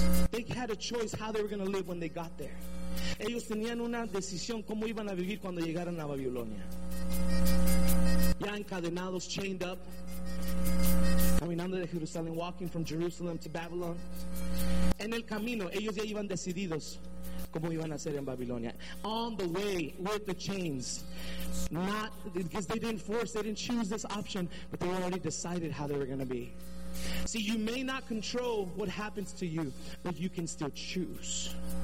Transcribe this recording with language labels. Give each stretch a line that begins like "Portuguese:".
English: They had a choice how they were going to live when they got there.
Spanish: Ellos tenían una decisión cómo iban a vivir cuando llegaran a Babilonia. Ya encadenados,
English: chained up.
Spanish: Caminando de Jerusalén,
English: walking from Jerusalem to Babylon.
Spanish: En el camino, ellos ya iban decididos cómo iban a hacer en Babilonia.
English: On the way, with the chains. Not because they didn't force, they didn't choose this option, but they already decided how they were going to be. See, you may not control what happens to you, but you can still choose.